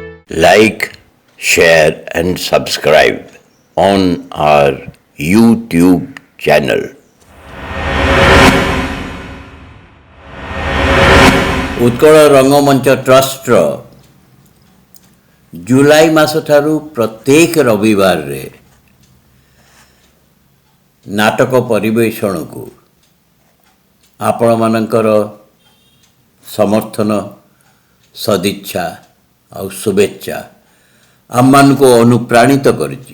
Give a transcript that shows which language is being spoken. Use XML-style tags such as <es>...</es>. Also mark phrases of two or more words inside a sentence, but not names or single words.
<en>like, share, and subscribe on our YouTube channel.</en> <or>ଉତ୍କଳ ରଙ୍ଗମଞ୍ଚ ଟ୍ରଷ୍ଟର ଜୁଲାଇ ମାସ ଠାରୁ ପ୍ରତ୍ୟେକ ରବିବାରରେ ନାଟକ ପରିବେଷଣକୁ ଆପଣମାନଙ୍କର ସମର୍ଥନ ସଦିଚ୍ଛା ଆଉ ଶୁଭେଚ୍ଛା ଆମମାନଙ୍କୁ ଅନୁପ୍ରାଣିତ କରିଛି।</or>